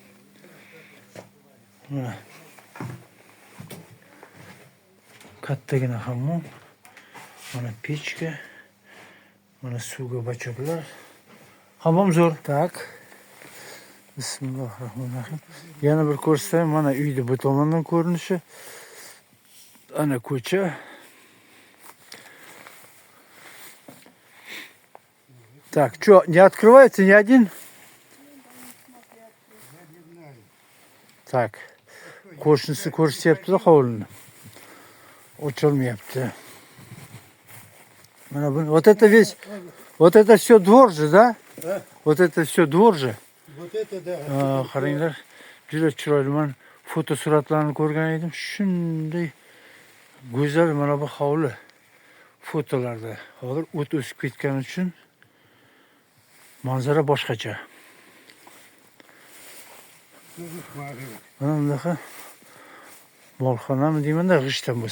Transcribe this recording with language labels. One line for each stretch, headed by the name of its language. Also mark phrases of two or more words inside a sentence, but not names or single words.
Uzbek: Mana kattagina hammom. Mana pechka. Mana suvga bachoklar. Hammom zo'r. Tak. Bismillahirrohmanirrohim. Yana bir ko'rsatayim. Mana uyda bu tomondan ko'rinishi. Ana ko'cha.
Russian: Так, что, не открывается ни один? Так,
Uzbek: qo'shnisi ko'rsatyapti hovlini. Ochilmayapti. Mana bu,
Russian: вот это все двор же, да? Вот это все двор же. Вот это да.
Uzbek: Qaranglar, juda chiroyli. Men fotosuratlarni ko'rgan edim. Shunday go'zal mana bu hovli fotolarda. Hozir o't o'sib ketgani uchun manzara boshqacha. Mana bunaqa molxonami deymanda g'ishtan bo'lsa.